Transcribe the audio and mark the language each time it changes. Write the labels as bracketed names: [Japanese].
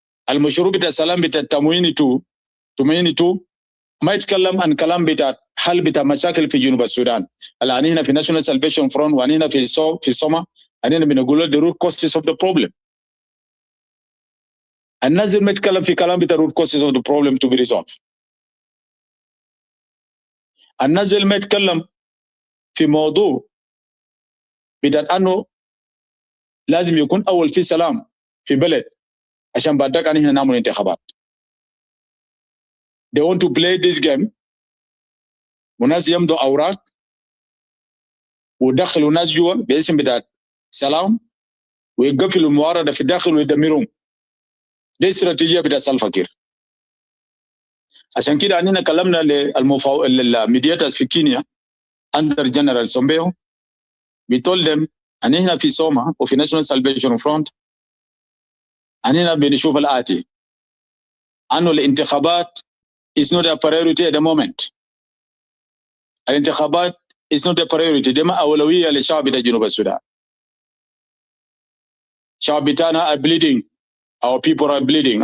[Arabic] المشروع بتاع السلام بتاع تومويني 2 ما يتكلم عن كلام بتاع حل بتاع مشاكل في جنوب السودان. الان هنا في ناشونال سالفيشن فرونت وان هنا في سوما اننا بنقول [English] the root causes of the problem. [Arabic] الناس ما يتكلم في كلام بتاع [English] root causes of the problem to be resolved. [Arabic] الناس ما يتكلم في موضوع بتاعت أنه لازم يكون أول في سلام في بلد عشان بعدك أن هنا نعمل انتخابات. [English] They want to play this game [Arabic] وناس يمضوا أوراق ودخلوا ناس جوا باسم بتاعت سلام ويقفلوا المعارضة في الداخل ويدمرون. دي استراتيجية بتاعت سلفا كير. عشان كده أننا كلمنا للميدياترز في كينيا under General Sombeo. [English] We told them [Arabic] أننا في سوما وفي National Salvation Front أننا بنشوف الآتي أنه [English] الانتخابات is not a priority at the moment. الانتخابات is not a priority. [Arabic] دي ما أولوية للشعب بتاع جنوب السودان. شعب بتاعنا [English] are bleeding. Our people are bleeding.